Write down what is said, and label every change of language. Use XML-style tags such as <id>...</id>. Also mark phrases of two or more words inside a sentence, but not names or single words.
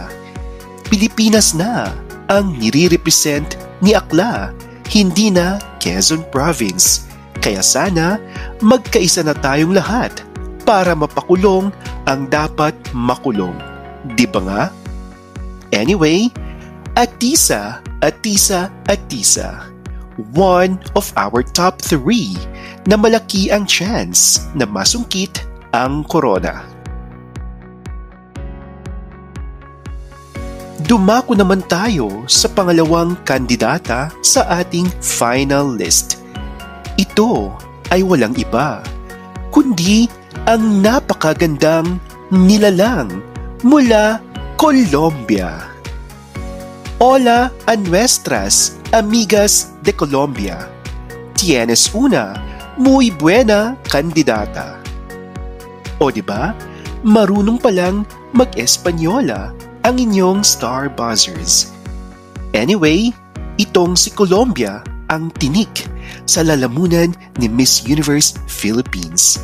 <tl>Pilipinas na ang nire-represent ni Akla, hindi na Quezon Province. Kaya sana magkaisa na tayong lahat para mapakulong ang dapat makulong. Di ba nga? Anyway, Atisa, Atisa, Atisa.</tl> <en>One of our top 3</en> <tl>na malaki ang chance na masungkit ang corona. Dumako naman tayo sa pangalawang kandidata sa ating final list. Ito ay walang iba, kundi ang napakagandang nilalang mula Colombia.</tl> <es>Hola a nuestras amigas de Colombia. Tienes una muy buena kandidata.</es> <tl>O diba, marunong palang mag-Espanyola ang inyong Starbuzzers. Anyway, itong si Colombia ang tinik sa lalamunan ni Miss Universe Philippines.</tl>